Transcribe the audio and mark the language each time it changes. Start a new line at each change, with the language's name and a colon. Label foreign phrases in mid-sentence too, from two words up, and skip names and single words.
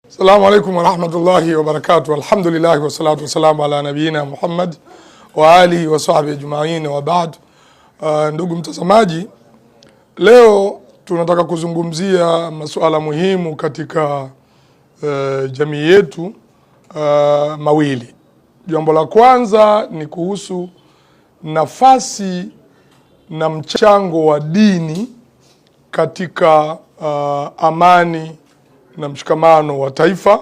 Arabic: السلام عليكم ورحمة الله وبركاته. الحمد لله والصلاة والسلام على نبينا محمد وعلى آله وصحبه أجمعين وبعد.
Swahili: Ndugu mtazamaji, leo tunataka kuzungumzia masuala muhimu katika jamii yetu mawili. Jambo la kwanza ni kuhusu nafasi na mchango wa dini katika amani na mshikamano wa taifa.